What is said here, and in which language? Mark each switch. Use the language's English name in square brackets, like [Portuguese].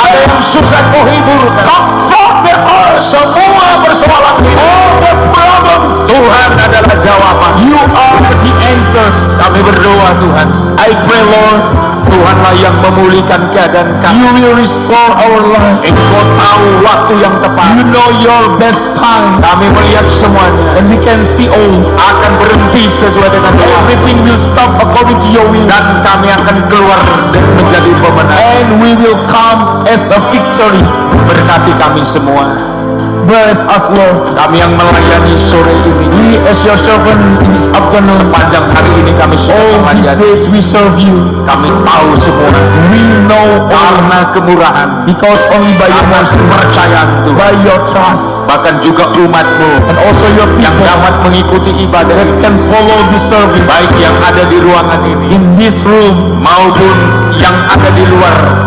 [Indonesian] Ada yang susah kau hiburkan. [English] Comfort their heart. [Indonesian] Semua persoalan, [English] all the problems, [Indonesian] Tuhan adalah jawaban. [English] You are the answers. [Indonesian] Kami berdoa Tuhan. [English] I pray Lord, [Indonesian] Tuhanlah yang memulihkan keadaan kami. [English] You will restore our life. [Indonesian] Engkau tahu waktu yang tepat. [English] You know your best time. [Indonesian] Kami melihat semuanya, [English] and we can see all [Indonesian] akan berhenti sesuai dengan doa. [English] Everything will stop according to your will. [Indonesian] Dan kami akan keluar dan menjadi pemenang. [English] And we will come as a victory. [Indonesian] Berkati kami semua. [English] Bless us Lord. [Indonesian] Kami yang melayani sore ini, [English] we as your servant in this afternoon, [Indonesian] sepanjang hari ini kami [English] all these days we serve you. [Indonesian] Kami tahu semua. [English] We know [Indonesian] karena kemurahan, [English] because only by your mercy, [Indonesian] kepercayaan Tuhan, [English] by your trust, [Indonesian] bahkan juga umatmu, [English] and also your people [Indonesian] yang dapat mengikuti ibadah [English] that can follow this service, [Indonesian] baik yang ada di ruangan ini, [English] in this room, [Indonesian] maupun yang ada di luar.